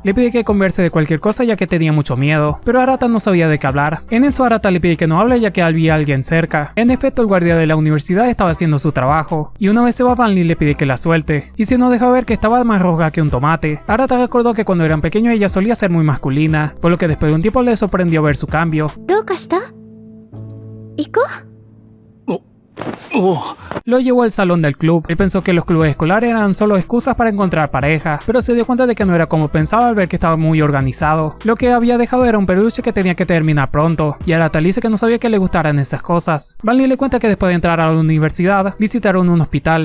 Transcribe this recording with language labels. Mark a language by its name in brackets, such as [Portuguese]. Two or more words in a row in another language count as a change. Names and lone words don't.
[Spanish] Le pide que converse de cualquier cosa ya que tenía mucho miedo, pero Arata no sabía de qué hablar. En eso Arata le pide que no hable ya que había alguien cerca. En efecto, el guardia de la universidad estaba haciendo su trabajo, y una vez se va, Vanley le pide que la suelte, y se nos deja ver que estaba más roja que un tomate. Arata recordó que cuando eran pequeños ella solía ser muy masculina, por lo que después de un tiempo le sorprendió ver su cambio. [Japanese] どうかした？行こう。 [Spanish] Lo llevó al salón del club. Él pensó que los clubes escolares eran solo excusas para encontrar pareja, pero se dio cuenta de que no era como pensaba al ver que estaba muy organizado. Lo que había dejado era un peluche que tenía que terminar pronto, y Arata le dice que no sabía que le gustaran esas cosas. Vanley le cuenta que después de entrar a la universidad, visitaron un hospital.